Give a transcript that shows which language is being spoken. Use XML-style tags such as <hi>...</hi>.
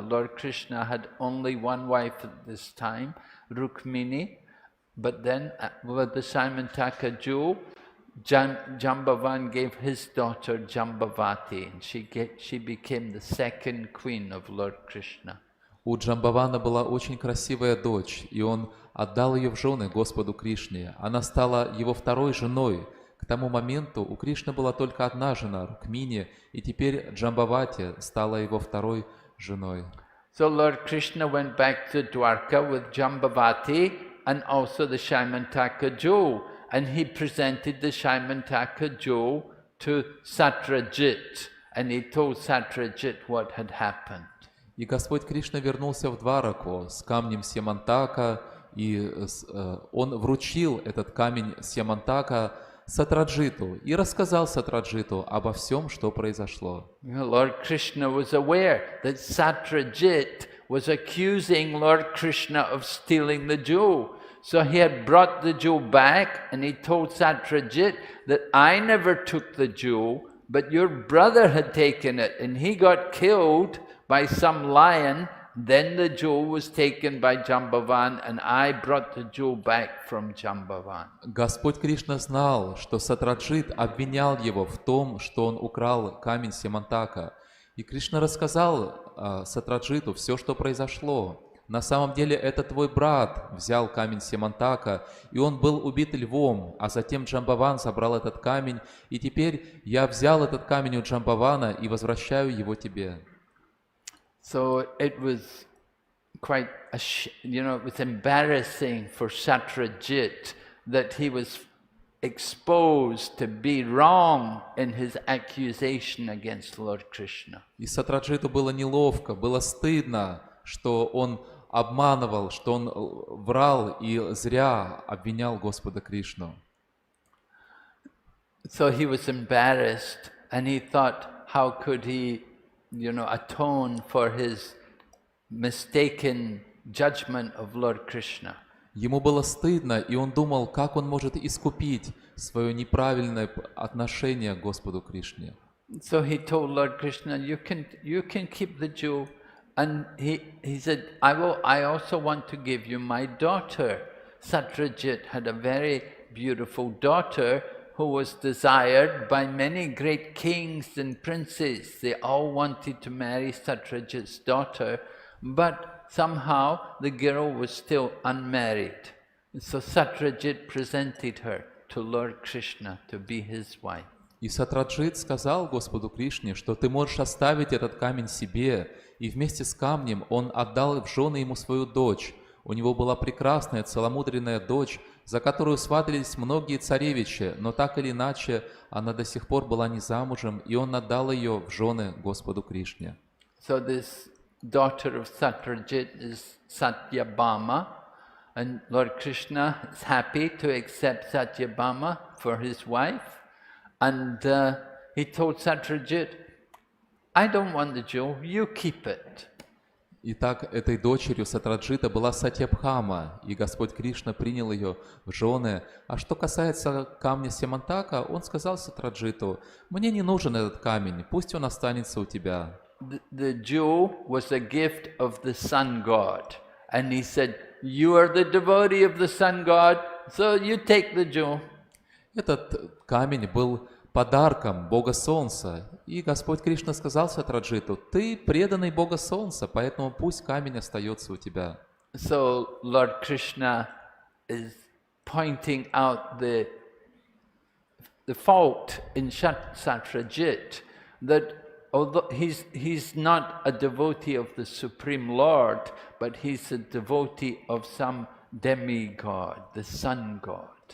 <en>Lord Krishna had only one wife at this time, Rukmini, but then with the Simantaka jewel, Jambavan gave his daughter Jambavati, and she became the second queen of Lord Krishna.</en> <ru>У Джамбавана была очень красивая дочь, и он отдал ее в жены Господу Кришне. Она стала его второй женой. К тому моменту у Кришны была только одна жена, Рукмини, и теперь Джамбавати стала его второй женой.</ru> <en>So Lord Krishna went back to Dwarka with Jambavati and also the Shaimantaka jewel, and he presented the Shaimantaka jewel to Satrajit, and he told Satrajit what had happened.</en> <ru>И Господь Кришна вернулся в Двараку с камнем Сьямантака, и он вручил этот камень Сьямантака Сатраджиту и рассказал Сатраджиту обо всем, что произошло.</ru> <en>Lord Krishna was aware that Satrajit was accusing Lord Krishna of stealing the jewel. So he had brought the jewel back, and he told Satrajit that I never took the jewel, but your brother had taken it, and he got killed by some lion. Then the jewel was taken by Jambavan, and I brought the jewel back from Jambavan.</en> <ru>Господь Кришна знал, что Сатраджит обвинял его в том, что он украл камень Сьямантака. И Кришна рассказал Сатраджиту все, что произошло. На самом деле это твой брат взял камень Сьямантака, и он был убит львом, а затем Джамбаван забрал этот камень, и теперь я взял этот камень у Джамбавана и возвращаю его тебе.</ru> <en>So it was quite, it was embarrassing for Satrajit that he was exposed to be wrong in his accusation against Lord Krishna.</en> <ru>И Сатраджиту было неловко, было стыдно, что он обманывал, что он врал и зря обвинял Господа Кришну.</ru> <en>So he was embarrassed, and he thought, how could he atone for his mistaken judgment of Lord Krishna.</en> <ru>Ему было стыдно, и он думал, как он может искупить свое неправильное отношение к Господу Кришне.</ru> <en>So he told Lord Krishna, you can keep the jewel, and he said, I also want to give you my daughter. Satrajit had a very beautiful daughter who was desired by many great kings and princes. They all wanted to marry Satrajit's daughter, but somehow the girl was still unmarried. So Satyajit presented her to Lord Krishna to be his wife.</en> <ru>И Сатраджит сказал Господу Кришне, что ты можешь оставить этот камень себе, и вместе с камнем он отдал в жены ему свою дочь. У него была прекрасная, целомудренная дочь, за которую сватались многие царевичи, но так или иначе она до сих пор была не замужем, и он отдал ее в жены Господу Кришне.</ru> <en>So this daughter of Satyajit is Satyabhama, and Lord Krishna is happy to accept Satyabhama for his wife. And he told Satyajit, I don't want the jewel, you keep it.</en> <ru>Итак, этой дочерью Сатраджита была Сатьябхама, и Господь Кришна принял ее в жены. А что касается камня Семантака, он сказал Сатраджиту: «Мне не нужен этот камень, пусть он останется у тебя».</ru> <en>The jewel was a gift of the sun god. And he said, you are the devotee of the sun god, so you take the jewel.</en> <ru>Этот камень был подарком Бога Солнца. И Господь Кришна сказал Сатраджиту: ты преданный Бога Солнца, поэтому пусть камень остается у тебя.</ru> <en>So Lord Krishna is pointing out the fault in Satyajit, that although he's not a devotee of the Supreme Lord, but he's a devotee of some demigod, the sun god.</en>